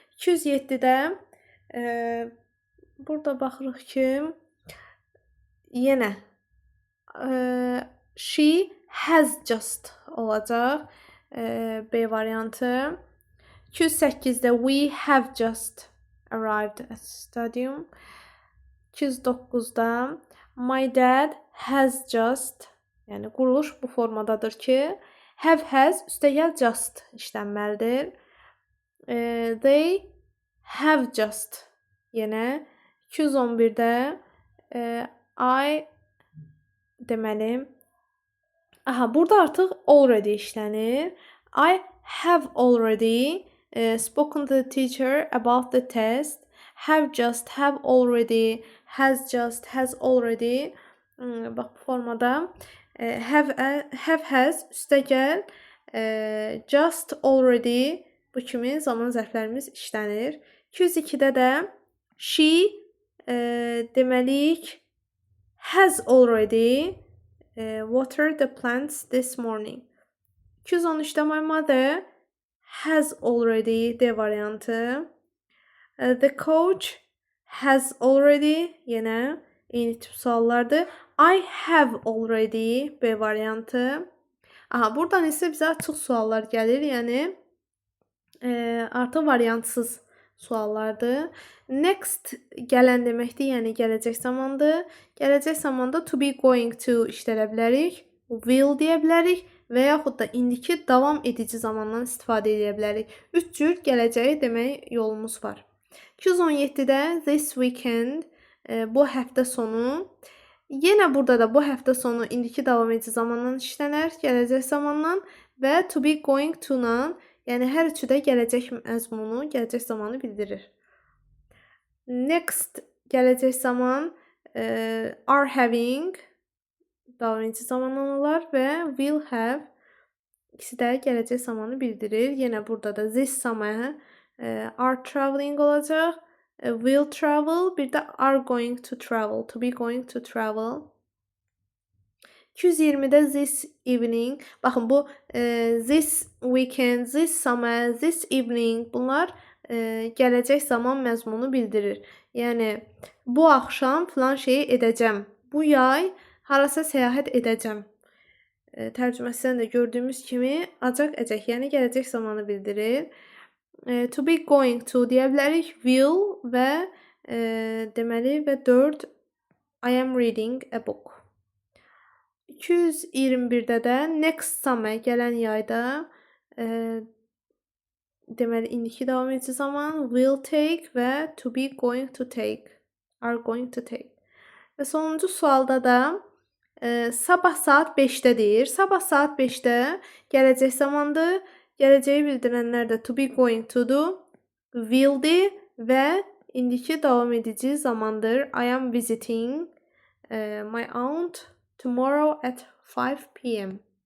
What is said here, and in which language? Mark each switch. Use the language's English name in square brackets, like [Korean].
[Azerbaijani] 207'də burada baxırıq ki, yenə [English] she has just [Azerbaijani] olacaq. B variantı. [English] 208'də we have just arrived at stadium. [Azerbaijani] 209'da [English] my dad has just, [Azerbaijani] yəni quruluş bu formadadır ki, [English] have has [Azerbaijani] üstəgəl just işlənməlidir. [English] They have just [Azerbaijani] yenə 211'də I deməli, burada artıq already işlənir. [English] I have already spoken to the teacher about the test. Have just, have already, has just, has already. [Azerbaijani] Bax bu formada [English] have has [Azerbaijani] üstəgəl just, already bu kimi zaman zərflərimiz işlənir. 202'də də [English] she [Azerbaijani] deməliyik [English] has already watered the plants this morning. 213'də my mother has already [Azerbaijani] D variantı. [English] The coach has already [Azerbaijani] yenə eyni tip suallardır. [English] I have already [Azerbaijani] B variantı. Buradan isə bizə açıq suallar gəlir. Yəni artıq variantsız suallardır. Next gələn deməkdir, yəni gələcək zamandır. Gələcək zamanda [English] to be going to [Azerbaijani] işlədə bilərik. Will deyə bilərik və yaxud da indiki davam edici zamandan istifadə edə bilərik. 3 cür gələcəyi demək yolumuz var. 217'də [English] this weekend [Azerbaijani] bu həftə sonu. Yenə burada da bu həftə sonu indiki davam edici zamandan işlənər, gələcək zamandan və [English] to be going to- [Azerbaijani] nan Yəni hər üçü də gələcək məzmunu, gələcək zamanı bildirir. Next gələcək zaman [English] are having [Azerbaijani] davam edici zamanlamalar və [English] will have [Azerbaijani] ikisi də gələcək zamanı bildirir. Yenə burada da [English] this summer are traveling [Azerbaijani] olacaq. [English] Will travel, [Azerbaijani] bir də [English] are going to travel, to be going to travel. [Azerbaijani] 220-də [English] this evening, [Azerbaijani] baxın bu [English] this weekend, this summer, this evening [Azerbaijani] bunlar gələcək zaman məzmunu bildirir. Yəni bu axşam filan şeyi edəcəm. Bu yay harasa səyahət edəcəm. Tərcüməsindən də gördüyümüz kimi acaq-əcək, yəni gələcək zamanı bildirir. [English] To be going to [Azerbaijani] deyə bilərik, will və deməli və 4 [English] I am reading a book. [Azerbaijani] 221-də də [English] next summer [Azerbaijani] gələn yayda deməli indiki davam edici zaman [English] will take [Azerbaijani] və [English] to be going to take, [Azerbaijani] are going to take. Və sonuncu sualda da sabah saat 5-də deyir. Sabah saat 5-də gələcək zamandır. Gələcəyi bildirənlər də [English] to be going to- [Azerbaijani] dur, will-dir və indiki davam edici zamandır. [English] I am visiting my aunt tomorrow at 5 p.m.